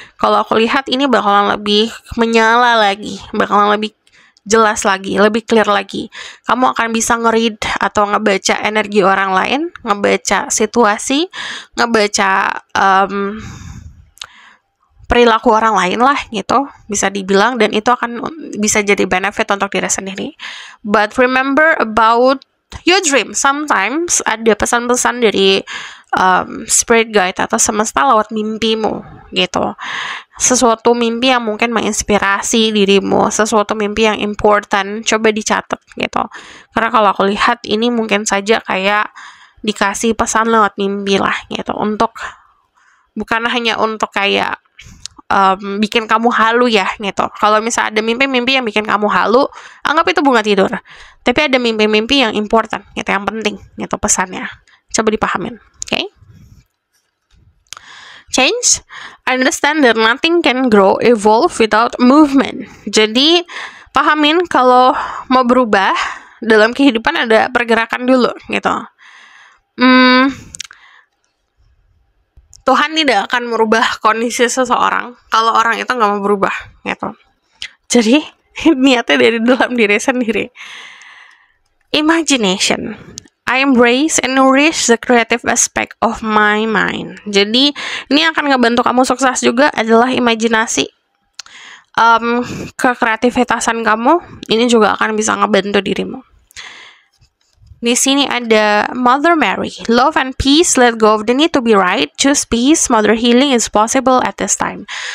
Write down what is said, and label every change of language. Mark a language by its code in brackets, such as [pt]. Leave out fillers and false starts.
[id] Kalau aku lihat ini bakalan lebih menyala lagi, bakalan lebih jelas lagi, lebih clear lagi. Kamu akan bisa nge-read atau ngebaca energi orang lain, ngebaca situasi, ngebaca perilaku orang lain lah gitu, bisa dibilang, dan itu akan bisa jadi benefit untuk diri sendiri. [en] But remember about your dream. [id] Sometimes ada pesan-pesan dari spirit guide atau semesta lewat mimpimu gitu. Sesuatu mimpi yang mungkin menginspirasi dirimu, sesuatu mimpi yang important, coba dicatat gitu. Karena kalau aku lihat ini mungkin saja kayak dikasih pesan lewat mimpi lah gitu, untuk bukan hanya untuk kayak bikin kamu halu ya gitu. Kalau misalnya ada mimpi-mimpi yang bikin kamu halu, anggap itu bunga tidur. Tapi ada mimpi-mimpi yang important gitu, yang penting gitu pesannya. Coba dipahamin, okay? [en] Change, understand that nothing can grow, evolve without movement. [id] Jadi pahamin kalau mau berubah dalam kehidupan ada pergerakan dulu gitu. Tuhan tidak akan merubah kondisi seseorang kalau orang itu nggak mau berubah gitu. Jadi niatnya dari dalam diri sendiri. [en] Imagination, I embrace and nourish the creative aspect of my mind. [id] Jadi ini akan ngebantu kamu sukses juga adalah imajinasi. Kekreativitasan kamu ini juga akan bisa ngebantu dirimu. Di sini ada [en] Mother Mary, love and peace, let go of the need to be right, choose peace, mother healing is possible at this time.